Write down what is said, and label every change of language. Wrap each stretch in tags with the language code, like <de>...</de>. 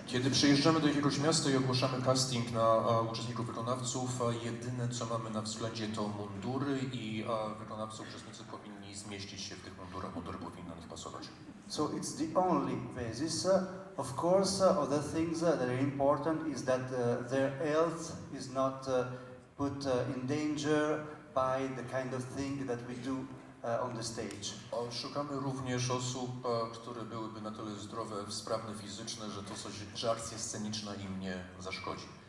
<pl>Kiedy przyjeżdżamy do jakiegoś miasta i ogłaszamy casting na uczestników wykonawców, jedyne co mamy na względzie to mundury i wykonawcy, uczestnicy powinni zmieścić się w tych mundurach, mundury powinny na nich pasować.</pl> <en>So it's the only basis. Of course, other things that are important is that their health is not put in danger by the kind of thing that we do on the stage.</en> <pl>Szukamy również osób, które byłyby na tyle zdrowe, sprawne fizycznie, że to coś, że akcja sceniczna im nie zaszkodzi.</pl>